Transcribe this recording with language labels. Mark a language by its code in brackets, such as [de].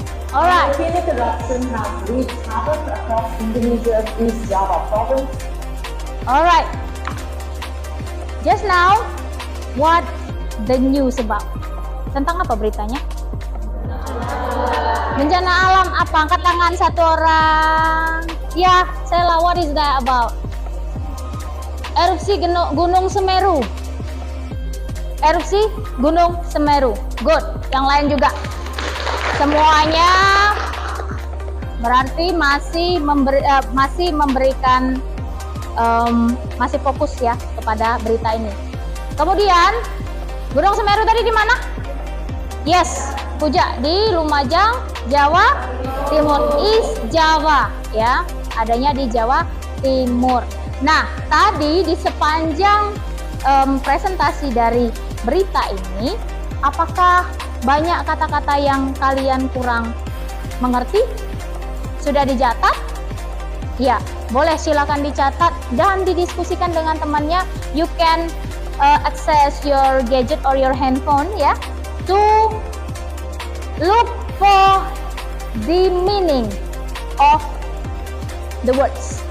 [en] Alright. Volcanic eruption has wreaked havoc across Indonesia's East Java province. Alright. Just now, what the news about? [id] Tentang apa beritanya? Bencana alam apa? Angkat tangan satu orang. [en] Ya, Sela, what is that about? [id] Erupsi Gunung Semeru. Erupsi Gunung Semeru. Good. Yang lain juga. Semuanya berarti masih memberikan masih fokus ya kepada berita ini. Kemudian Gunung Semeru tadi di mana? Yes, Puja, di Lumajang, Jawa Timur, East Java ya, adanya di Jawa Timur. Nah, tadi di sepanjang presentasi dari berita ini, apakah banyak kata-kata yang kalian kurang mengerti? Sudah dicatat? Ya, boleh silakan dicatat dan didiskusikan dengan temannya. [en] You can access your gadget or your handphone ya, to look for the meaning of the words.